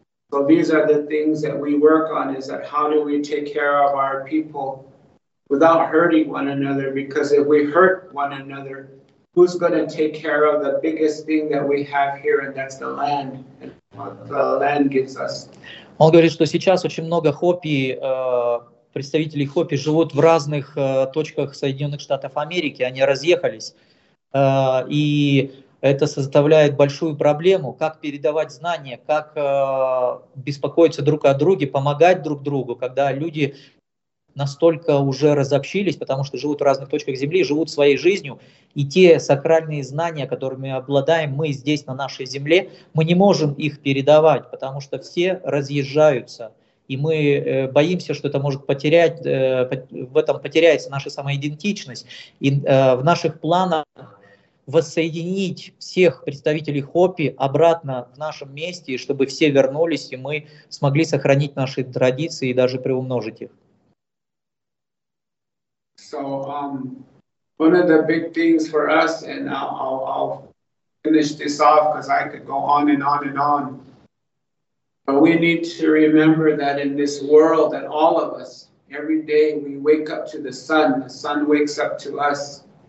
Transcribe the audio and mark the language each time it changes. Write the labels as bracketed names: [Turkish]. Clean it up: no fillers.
[English] So these are the things that we work on, is that how do we take care of our people without hurting one another? Because if we hurt one another, who's going to take care of the biggest thing that we have here, and that's the land, and what the land gives us. [Russian] Он говорит, что сейчас очень много Хопи, представителей Хопи живут в разных точках Соединенных Штатов Америки, они разъехались, и это составляет большую проблему, как передавать знания, как беспокоиться друг о друге, помогать друг другу, когда люди настолько уже разобщились, потому что живут в разных точках земли, живут своей жизнью, и те сакральные знания, которыми обладаем мы здесь, на нашей земле, мы не можем их передавать, потому что все разъезжаются, и мы боимся, что это может потерять, в этом потеряется наша самоидентичность, и в наших планах воссоединить всех представителей Хопи обратно в нашем месте, чтобы все вернулись, и мы смогли сохранить наши традиции и даже приумножить их. [English] So, one of the big things for us, and I'll finish this off, because I could go on and on and on. We need to remember that in this world, that all of us, every day we wake up to the sun wakes up to us.